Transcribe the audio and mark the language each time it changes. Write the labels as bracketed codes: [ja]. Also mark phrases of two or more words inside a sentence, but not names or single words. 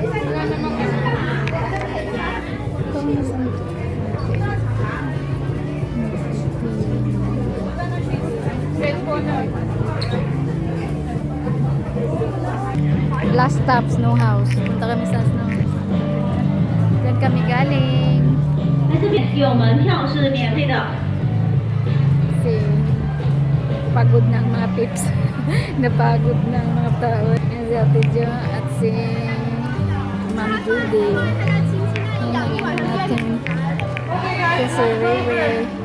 [tl] Ito ang nasa ito. [en] Last stop, Snow House. [tl] Punta kami sa Snow House. Diyan kami galing. [zh] 来这边有门票是免费的。 [tl] Kasi pagod na ang mga pips. Napagod na ang mga tao. Yan si Ate Jo at si Ma'am Judy. Yan ang iwan natin. Kasi Ray.